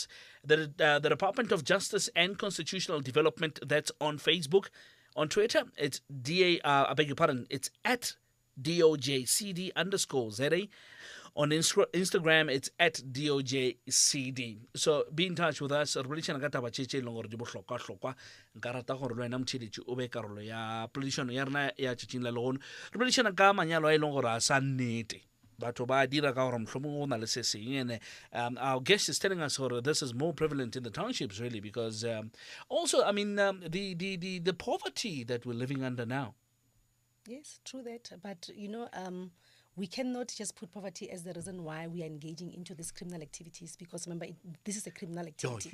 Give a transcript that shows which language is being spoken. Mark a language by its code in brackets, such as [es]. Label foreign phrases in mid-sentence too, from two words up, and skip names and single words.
[en] The Department of Justice and Constitutional Development, that's on Facebook. On Twitter, it's it's at DOJCD_ZA. On Instagram, it's at DOJCD. So be in touch with us. [nso] Re boledišana ka taba tše leng gore di bohlokwa-hlokwa. Nka rata gore le wena motšheletši o be karolo ya poledišano ya rena ya tšatšing la legono. Re boledišana ka manyalo a e leng gore a sa nnete. Batho ba dira ka gore mohlomong o na le se seng. [en] And our guest is telling us this is more prevalent in the townships, really, because also, I mean, the poverty that we're living under now. Yes, true that. But, we cannot just put poverty as the reason why we are engaging into these criminal activities, because remember, this is a criminal activity.